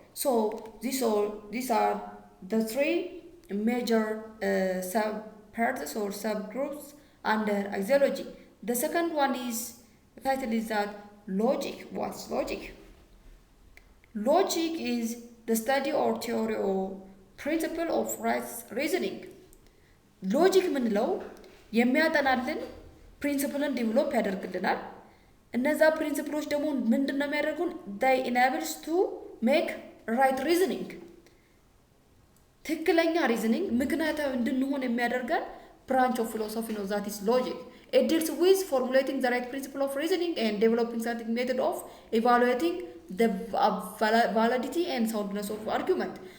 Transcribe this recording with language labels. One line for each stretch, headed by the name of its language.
English: So these are the three major subparts or subgroups under axiology. The second one is the title is that logic. What's logic? Logic is the study or theory or principle of right reasoning.
Amharic: ሎጂክ ምንለው የሚያጠናልን ፕሪንሲፕልን ዲቨሎፕ ያደርግልናል። እነዛ ፕሪንሲፕሎች ደግሞ ምንድን ነው የሚያደርጉን?
English: they enables to make right reasoning
Amharic: ትክክለኛ ሪዝኒንግ ምክንያታዊ እንድንሆን የሚያደርገን
English: branch of philosophy ነው that is logic. It deals with formulating the right principle of reasoning and developing scientific method of evaluating the validity and soundness of argument.